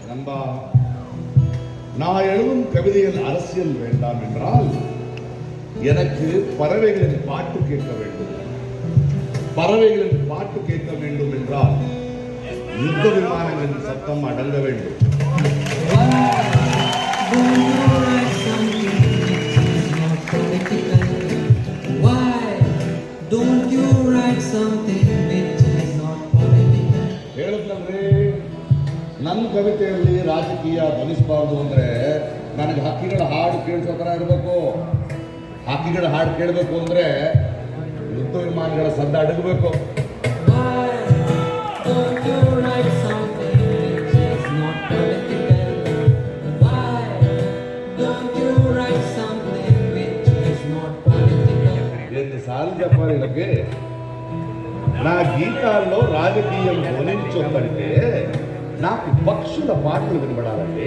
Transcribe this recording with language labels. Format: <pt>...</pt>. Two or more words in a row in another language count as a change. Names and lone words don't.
<ta>நண்பா, நான் எழுதும் கவிதையில் அரசியல் வேண்டாம் என்றால் எனக்கு பறவைகளின் பாட்டு கேட்க வேண்டும். பறவைகளின் பாட்டு கேட்க வேண்டும் என்றால் யுத்த விமானங்களின் சத்தம் அடங்க வேண்டும்.</ta> <kn>ಹೇಳುತ್ತಂದ್ರೆ ನನ್ನ ಕವಿತೆಯಲ್ಲಿ ರಾಜಕೀಯ ಧ್ವನಿಸಬಾರ್ದು ಅಂದ್ರೆ ನನಗೆ ಹಕ್ಕಿಗಳ ಹಾಡು ಕೇಳಿಸೋ ಥರ ಇರಬೇಕು. ಹಕ್ಕಿಗಳ ಹಾಡು ಕೇಳಬೇಕು ಅಂದ್ರೆ ಯುದ್ಧ ವಿಮಾನಗಳ ಸದ್ದ ಅಡಗಬೇಕು.</kn> <te>ఎన్నిసార్లు చెప్పాలి వీళ్ళకి? నా గీతాల్లో రాజకీయం ధ్వనించొద్దంటే నాకు పక్షుల పాటలు వినబడాలండి.</te>